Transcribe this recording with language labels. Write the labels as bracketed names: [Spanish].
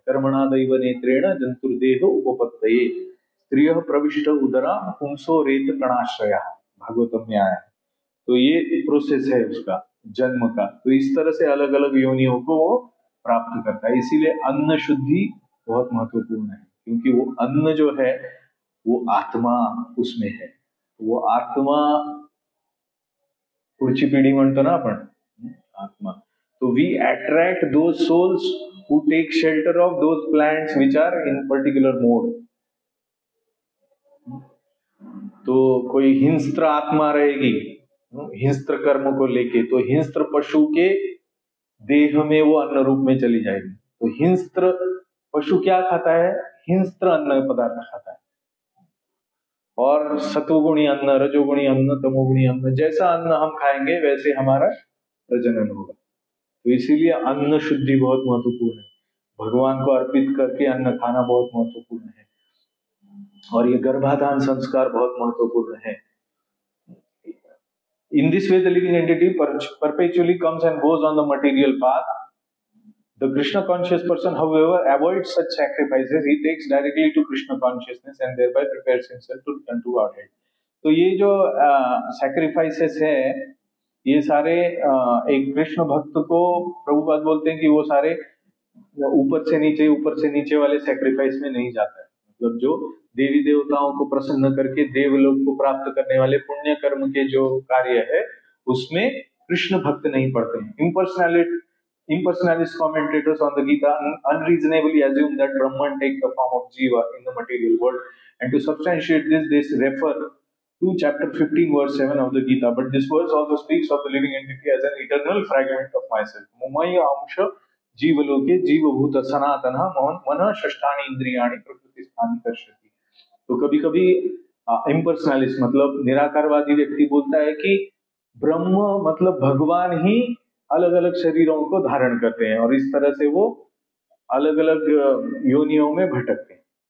[Sanskrit] कर्मणा दैव नेत्रेण जंतुर्देह उपपत्तये स्त्रियः प्रविष्ट उदरा पुंसो रेत कणाश्रया, [Hindi] भागवतम में आया है. तो ये प्रोसेस है उसका जन्म का. तो इस तरह से अलग अलग योनियों को वो प्राप्त करता है. इसीलिए अन्न शुद्धि बहुत महत्वपूर्ण है, क्योंकि वो अन्न जो है वो आत्मा उसमें है. [Marathi] वो आत्मा पुढची पिढी म्हणतो ना आपण आत्मा. [English] तो we attract those souls who take shelter of those plants which are in particular mode. [Hindi] तो कोई हिंस्त्र आत्मा रहेगी हिंस्त्र कर्म को लेके, तो हिंस्त्र पशु के देह में वो अन्न रूप में चली जाएगी. तो हिंस्त्र पशु क्या खाता है, हिंस्त्र अन्न पदार्थ खाता है. और सत्वगुणी अन्न, रजोगुणी अन्न, तमोगुणी अन्न, जैसा अन्न हम खाएंगे वैसे हमारा प्रजनन होगा. तो इसीलिए अन्न शुद्धि बहुत महत्वपूर्ण है. भगवान को अर्पित करके अन्न खाना बहुत महत्वपूर्ण है. और ये गर्भाधान संस्कार बहुत महत्वपूर्ण है. [English] In this way, the living entity perpetually comes and goes on the material path. The Krishna conscious person, however, avoids such sacrifices. He takes directly to Krishna consciousness and thereby prepares himself to return to Godhead. [Hindi] तो ये जो sacrifices है, ये सारे एक कृष्ण भक्त को प्रभुपाद बोलते हैं कि वो सारे ऊपर से नीचे वाले sacrifice में नहीं जाता है. मतलब जो देवी देवताओं को प्रसन्न करके देवलोक को प्राप्त करने वाले पुण्य कर्म के जो कार्य है उसमें कृष्ण भक्त नहीं पड़ते हैं. [English] Impersonalist commentators on the Gita unreasonably assume that Brahman takes the form of Jiva in the material world, and to substantiate this, they refer to chapter 15, verse 7 of the Gita. But this verse also speaks of the living entity as an eternal fragment of myself. [Sanskrit] Mumaya amsha जीवलोके जीवभूत सनातन मन षष्ठानि इंद्रियाणि प्रकृति स्थानि कर्षति. [Hindi] तो कभी कभी इम्पर्सनलिस्ट मतलब निराकारवादी व्यक्ति बोलता है कि ब्रह्म मतलब भगवान ही अलग अलग शरीरों को धारण करते हैं और इस तरह से वो अलग अलग योनियों में भटकते हैं.